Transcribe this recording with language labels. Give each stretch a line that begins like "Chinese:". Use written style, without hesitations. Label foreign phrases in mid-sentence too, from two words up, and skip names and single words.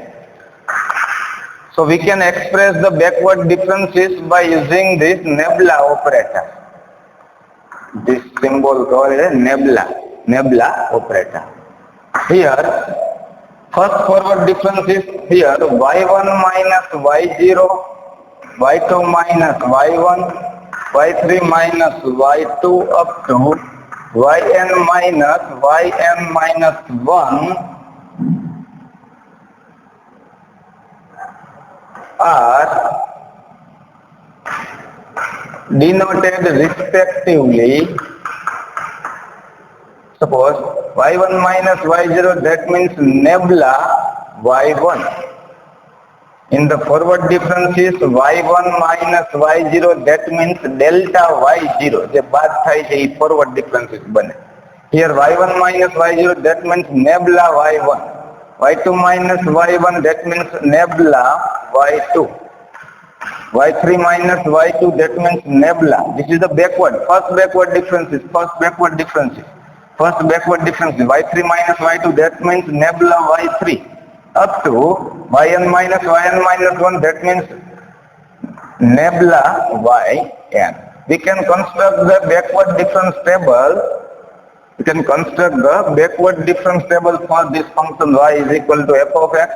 English: So we can express the backward differences by using this nebula operator. This symbol called a nebula operator. Here first forward difference is here y1 minus y0, y2 minus y1, y3 minus y2 up to yn minus 1 are denoted respectively. Suppose y1 minus y0, that means nebula y1. In the forward differences y1 minus y0, that means delta y0.
Gujarati: જે બાદ થાય છે એ
English: forward differences
Gujarati: બને.
English: Here y1 minus y0, that means nebula y1. y2 minus y1, that means nebula y2. y3 minus y2, that means nebula. This is the backward. First backward differences. y3 minus y2, that means nebula y3. Up to yn minus 1, that means nebula yn. We can construct the backward difference table. For this function y is equal to f of x.